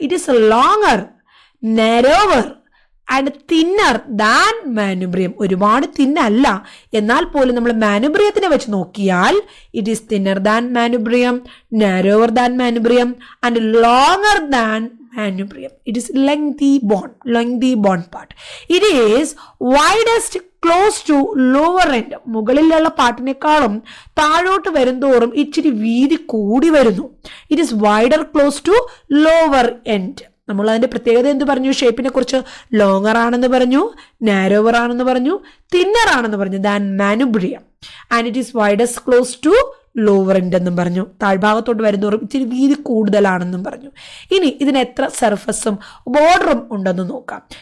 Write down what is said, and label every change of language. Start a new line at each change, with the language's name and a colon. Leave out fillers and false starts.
English: It is longer, narrower and thinner than manubrium.
Malayalam: ഒരുപാട് തിന്നല്ല, എന്നാൽ പോലും നമ്മൾ മാനുബ്രിയത്തിനെ വെച്ച് നോക്കിയാൽ
English: It is thinner than manubrium, narrower than manubrium and longer than manubrium. It is lengthy bone part. It is widest close to lower end.
Malayalam: മുകളിലുള്ള പാർട്ടിനേക്കാളും താഴോട്ട് വരുന്തോറും ഇച്ചിരി വീതി കൂടി വരുന്നു.
English: It is wider close to lower end.
Malayalam: നമ്മൾ അതിന്റെ പ്രത്യേകത എന്ത് പറഞ്ഞു? ഷേപ്പിനെ കുറിച്ച് ലോങ്ങർ ആണെന്ന് പറഞ്ഞു, നാരോവർ ആണെന്ന് പറഞ്ഞു, തിന്നർ ആണെന്ന് പറഞ്ഞു, than മാനുബ്രിയം.
English: and it is widest close to lower end
Malayalam: എന്നും പറഞ്ഞു. താഴ്ഭാഗത്തോട്ട് വരുന്നതോറും ഇച്ചിരി വീതി കൂടുതലാണെന്നും പറഞ്ഞു. ഇനി ഇതിന് എത്ര സർഫസും ബോർഡറും ഉണ്ടെന്ന് നോക്കാം.